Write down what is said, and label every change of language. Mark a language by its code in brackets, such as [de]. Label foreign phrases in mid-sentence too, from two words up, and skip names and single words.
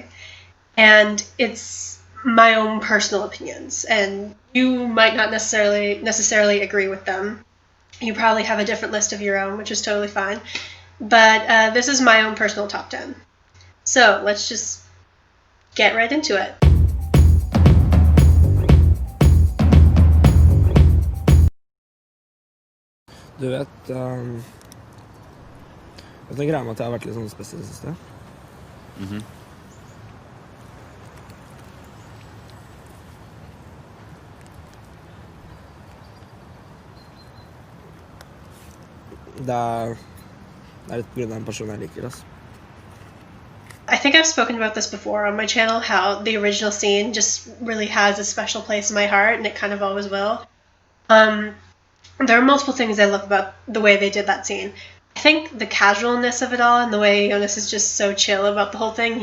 [en] And it's my own personal opinions, and you might not necessarily agree with them. You probably have a different list of your own, which is totally fine. But this is my own personal top 10. So let's just get right into it. [no] Du vet, jeg tenker jeg at jeg har vært litt sånn spesiell i det siste. Det er litt på grunn av en person jeg liker, altså. [en] I think I've spoken about this before on my channel, how the original scene just really has a special place in my heart, and it kind of always will. There are multiple things I love about the way they did that scene. I think the casualness of it all and the way Jonas is just so chill about the whole thing.